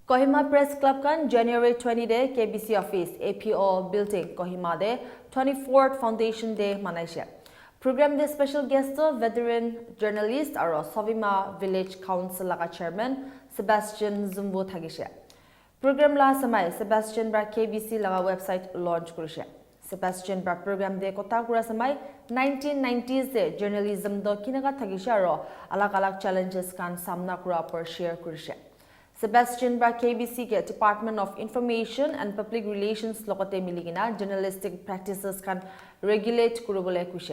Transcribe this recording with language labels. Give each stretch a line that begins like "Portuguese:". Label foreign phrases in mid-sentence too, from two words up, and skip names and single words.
Naga Pidgin: Kohima Press Club kan January 20 de KBC Office APO Building Kohima de 24th Foundation Day manaishe. Program de
English: special guest veteran journalist
Naga Pidgin: aro Sovima Village Council laga chairman Sebastian Zumbo thagishe. Program la samai Sebastian bra KBC laga
English: website launch
Naga Pidgin: kurishe. Sebastian bra program de kota kura samai 1990s de journalism do kinaga thagishe aro alag challenges kan samna kura par share kurishe. Sebastian bra KBC ke Department of Information and Public Relations lokote miligina
English: journalistic practices
Naga Pidgin: kan regulate kurubole kushe.